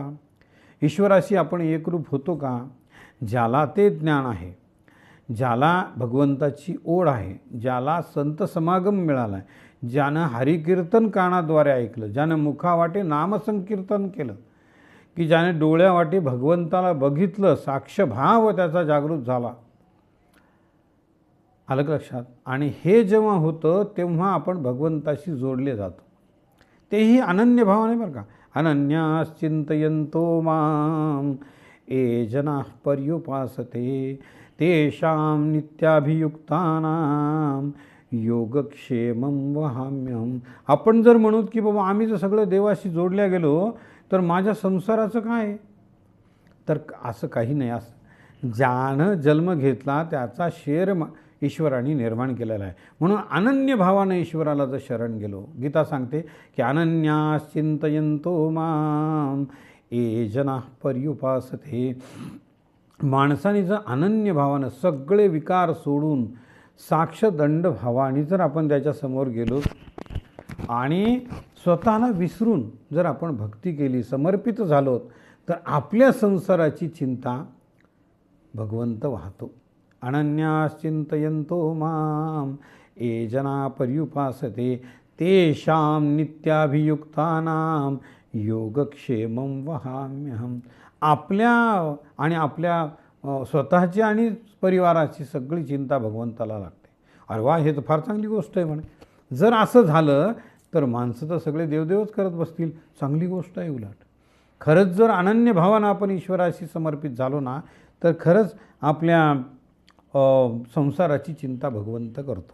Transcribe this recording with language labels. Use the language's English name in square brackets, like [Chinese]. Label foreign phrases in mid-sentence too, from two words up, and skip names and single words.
[Marathi] ईश्वराशी आपण एकरूप होतो का? ज्याला ते ज्ञान आहे, ज्याला भगवंताची ओढ आहे, ज्याला संत समागम मिळाला आहे, ज्यानं हरिकीर्तन कानाद्वारे ऐकलं, ज्यानं मुखावाटे नामसंकीर्तन केलं, की ज्याने डोळ्यावाटे भगवंताला बघितलं, साक्षभाव त्याचा जागृत झाला. आलं लक्षात? आणि हे जेव्हा होतं तेव्हा आपण भगवंताशी जोडले जातो, तेही अनन्य भावाने बरं का. [Sanskrit] अनन्याश्चिंतयन्तो माम ये जनाः पर्युपासते तेषां नित्याभियुक्तानां योगक्षेमं वहाम्यहम्. [Marathi] आपण जर म्हणू की बाबा आम्ही जर सगळं देवाशी जोडल्या गेलो तर माझ्या संसाराचं काय? तर असं काही नाही. असं ज्यानं जन्म घेतला त्याचा शेर ईश्वराने निर्माण केलेला आहे. म्हणून अनन्य भावाने ईश्वराला जर शरण गेलो, गीता सांगते की [Sanskrit] अनन्याश्चिंतयन्तो माम ये जनाः पर्युपासते. [Marathi] माणसाने जर अनन्य भावानं सगळे विकार सोडून साक्षदंड भावाने जर आपण त्याच्यासमोर गेलो आणि स्वतःला विसरून जर आपण भक्ती केली, समर्पित झालो, तर आपल्या संसाराची चिंता भगवंत वाहतो. [Sanskrit] अनन्याश्चिंतयन्तो माम ये जना पर्युपासते तेषां नित्याभियुक्तानां योगक्षेमं वहाम्यहम्. [Marathi] आपल्या स्वतःची आणि परिवाराची सगळी चिंता भगवंताला लागते. अरे वा, हे तर फार चांगली गोष्ट आहे म्हणे. जर असं झालं तर माणसं तर सगळे देवदेवच करत बसतील. चांगली गोष्ट आहे. उलट खरंच जर अनन्य भावानं आपण ईश्वराशी समर्पित झालो ना तर खरंच आपल्या संसाराची चिंता भगवंत करतो.